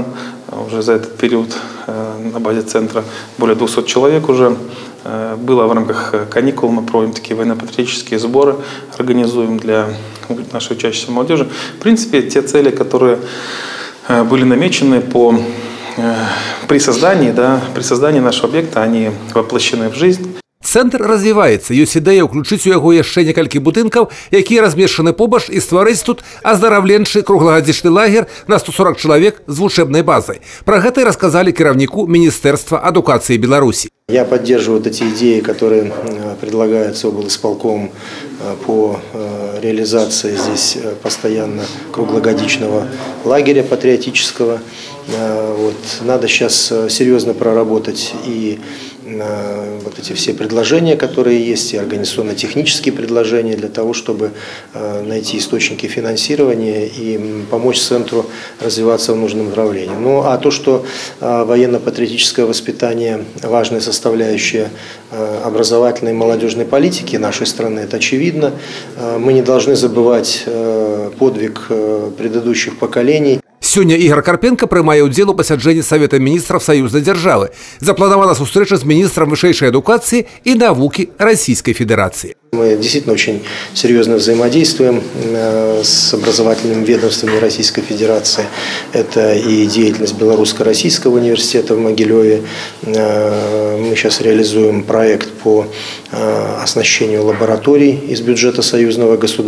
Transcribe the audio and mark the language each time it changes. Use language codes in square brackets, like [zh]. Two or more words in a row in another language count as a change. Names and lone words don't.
[ru] Уже за этот период на базе центра более 200 человек уже было в рамках каникул. Мы проводим такие военно-патриотические сборы, организуем для нашей учащейся молодежи. В принципе, те цели, которые были намечены при создании нашего объекта, они воплощены в жизнь. [be] Цэнтр развіваецца, ёсць ідэя ўключыць у яго яшчэ некалькі будынкаў, якія размешчаны побач, і стварыць тут аздараўленчы круглагадзічны лагер на 140 чалавек з вучэбнай базай. Пра гэта і расказалі кіраўніку Министерства адукацыі Беларусі. [ru] Я поддерживаю эти идеи, которые предлагаются облисполкомом по реализации здесь постоянно круглогодичного лагеря патриотического. Надо сейчас серьезно проработать и вот эти все предложения, которые есть, и организационно-технические предложения для того, чтобы найти источники финансирования и помочь центру развиваться в нужном направлении. Ну а то, что военно-патриотическое воспитание – важная составляющая образовательной и молодежной политики нашей страны, это очевидно. Мы не должны забывать подвиг предыдущих поколений. [be] Сёння Ігор Карпенко прымае ўдзел у пасяджэнні [ru] Совета министров союзной державы. [be] Запланавана сустрэча з міністрам вышэйшай адукацыі і навукі [ru] Российской Федерации. Мы действительно очень серьезно взаимодействуем с образовательными ведомствами Российской Федерации. Это и деятельность Белорусско-Российского университета в Могилеве. Мы сейчас реализуем проект по оснащению лабораторий из бюджета союзного государства.